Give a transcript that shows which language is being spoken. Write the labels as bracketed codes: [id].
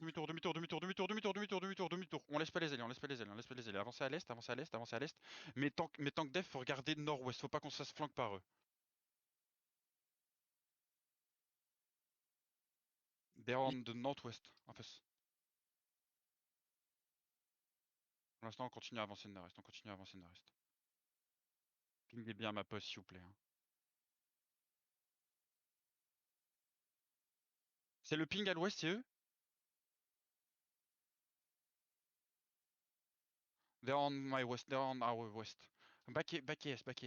[fr] demi-tour, demi-tour, demi-tour, demi-tour, demi-tour, demi-tour, demi-tour, demi-tour, demi-tour. On laisse pas les ailes, on laisse pas les ailes, on laisse pas les ailes. Avancez à l'est, avancez à l'est, avancez à l'est, avancez à l'est. Mais tant que def, faut regarder nord-ouest, faut pas qu'on se fasse flanque par eux. [en] They're on the northwest, [fr] en face. Pour l'instant, on continue à avancer nord-est, on continue à avancer nord-est. Pingez bien ma poste, s'il vous plaît. Hein. C'est le ping à l'ouest, c'est eux? [en] They're on my west, they're on our west. Back est, back est.